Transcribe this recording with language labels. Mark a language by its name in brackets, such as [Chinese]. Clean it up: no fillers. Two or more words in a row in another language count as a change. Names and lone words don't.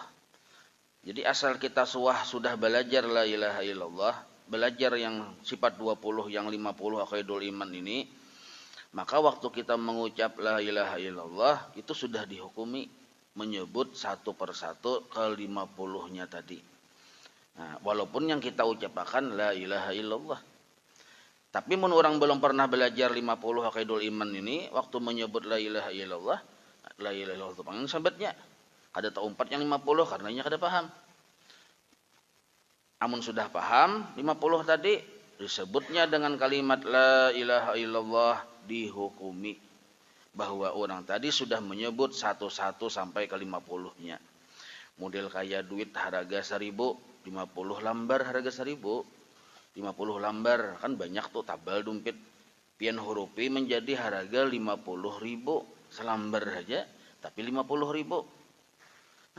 [Indonesian] Jadi asal kita sudah belajar [Arabic] لا إله إلا الله, [Indonesian] belajar yang sifat 20 yang 50 [Arabic] عقائد الإيمان [Indonesian] ini, maka waktu kita mengucap [Arabic] لا إله إلا الله [Indonesian] itu sudah dihukumi menyebut satu persatu ke 50-nya tadi. Nah, walaupun yang kita ucapkan [Arabic] لا إله إلا الله. [Banjar] Tapi mun orang belum pernah belajar 50 [Arabic] عقائد الإيمان [Banjar] ini, waktu menyebut [Arabic] لا إله إلا الله [Banjar] itu panggil sahabatnya. Ada tak umpat yang 50 karenanya kada paham. [Indonesian] Amun sudah paham 50 tadi disebutnya dengan kalimat [Arabic] لا إله إلا الله [Indonesian] dihukumi bahwa orang tadi sudah menyebut satu-satu sampai ke 50-nya. [Banjar] Model kayak duit harga 1000, 50 lembar harga 1000, 50 lembar kan banyak tuh tabal dompet. Pian hurupi menjadi harga 50.000 selembar saja tapi 50.000.